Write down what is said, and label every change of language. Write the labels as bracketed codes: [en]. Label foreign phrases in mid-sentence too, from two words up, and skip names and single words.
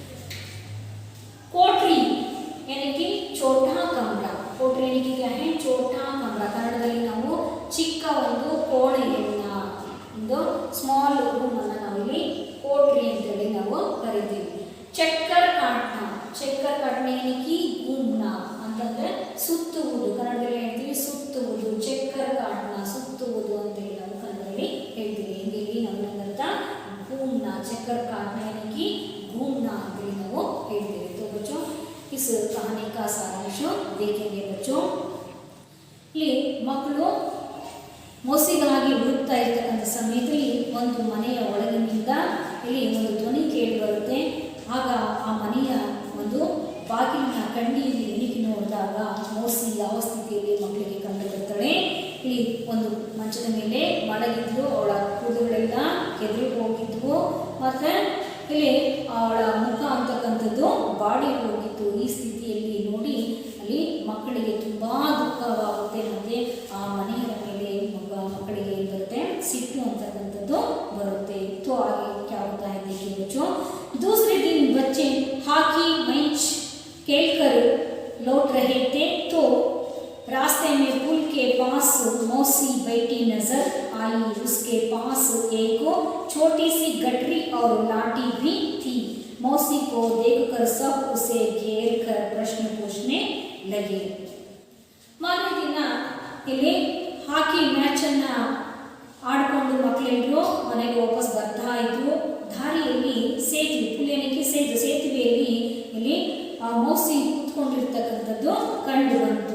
[kn] ಕೋಟ್ರಿ ಏನಕ್ಕೆ [hi] छोटा कमरा, [kn] ಕೋಟ್ರಿ ಏನಕ್ಕೆ [hi] क्या है छोटा कमरा, [kn] ಕನ್ನಡದಲ್ಲಿ ನಾವು ಚಿಕ್ಕ ಒಂದು ಕೋಣೆಯನ್ನ, ಒಂದು [en] small roomannu [kn] ನಾವಿಲ್ಲಿ ಕೋಟ್ರಿ ಅಂತೇಳಿ ನಾವು ಕರಿತೀವಿ. [hi] चक्कर काटना, चक्कर काटना [kn] ಏನಕ್ಕೆ ಗುಮ್ನ ಅಂತಂದ್ರೆ ಸುತ್ತುವುದು, ಕನ್ನಡದಲ್ಲಿ ಹೇಳ್ತೀವಿ ಸುತ್ತುವುದು, [hi] चक्कर काटना [kn] ಸುತ್ತುವುದು ಅಂತೇಳಿ ನಾವು ಕನ್ನಡದಲ್ಲಿ ಹೇಳ್ತೀವಿ. ಹಿಂದಿಯಲ್ಲಿ ನಾವು ಏನಂತ [hi] घूमना, चक्कर काटना यानी कि घूमना [kn] ಅಂತೇಳಿ ನಾವು ಹೇಳ್ತೀವಿ. [hi] तो बच्चों इस कहानी का सारांश देखेंगे बच्चों. [kn] ಇಲ್ಲಿ ಮಕ್ಕಳು ಮೋಸಿಗಾಗಿ ಹುಡುಕ್ತಾ ಇರ್ತಕ್ಕಂಥ ಸಮಯದಲ್ಲಿ ಒಂದು ಮನೆಯ ಒಳಗಿನಿಂದ ಇಲ್ಲಿ ಒಂದು ಧ್ವನಿ ಕೇಳಿ ಬರುತ್ತೆ. ಆಗ ಆ ಮನೆಯ ಒಂದು ಬಾಗಿಲಿನ ಕಂಡಿಯಲ್ಲಿ ಇಣುಕಿ ನೋಡಿದಾಗ ಮೋಸಿ ಯಾವ ಸ್ಥಿತಿಯಲ್ಲಿ ಮಕ್ಕಳಿಗೆ ಕಂಡು ಬರ್ತಾಳೆ. ಇಲ್ಲಿ ಒಂದು ಮಂಚದ ಮೇಲೆ ಮಲಗಿದ್ದು, ಅವಳ ಕೂದಲೆಲ್ಲ ಕೆದರಿ ಹೋಗಿದ್ವು, ಮತ್ತು ಇಲ್ಲಿ ಅವಳ ಮುಖ ಅಂತಕ್ಕಂಥದ್ದು ಬಾಡಿ ಹೋಗಿತ್ತು. ಈ ಸ್ಥಿತಿಯಲ್ಲಿ ನೋಡಿ ಅಲ್ಲಿ ಮಕ್ಕಳಿಗೆ ತುಂಬ ದುಃಖವಾಗುತ್ತೆ, ಮತ್ತು ಆ ಮನೆಯ ಮೇಲೆ ಮಕ್ಕಳಿಗೆ ಬರುತ್ತೆ ಸಿಟ್ಟು ಅಂತಕ್ಕಂಥದ್ದು ಬರುತ್ತೆ. [hi] तो आगे क्या होता है देखिए बच्चों. दूसरे दिन बच्चे हॉकी मैच खेलकर लौट रहे थे तो रास्ते में पुल के पास मौसी बैठी नजर आई. उसके पास एक छोटी सी गठरी और लाठी भी थी. मौसी को देखकर सब उसे घेर कर प्रश्न पूछने लगे. [kn] ಮಾರನೇ ದಿನ ಇಲ್ಲಿ ಹಾಕಿ ಮ್ಯಾಚನ್ನು ಆಡಿಕೊಂಡು ಮಕ್ಕಳೆಲ್ಲರೂ ಮನೆಗೆ ವಾಪಸ್ ಬರ್ತಾ ಇದ್ರು. ದಾರಿಯಲ್ಲಿ ಸೇತುವೆ, ಪುಲಿಯನಿಗೆ ಸೇತುವೆಯಲ್ಲಿ ಇಲ್ಲಿ ಆ ಮೌಸಿ ಕೂತ್ಕೊಂಡಿರ್ತಕ್ಕಂಥದ್ದು ಕಂಡು ಬಂತು.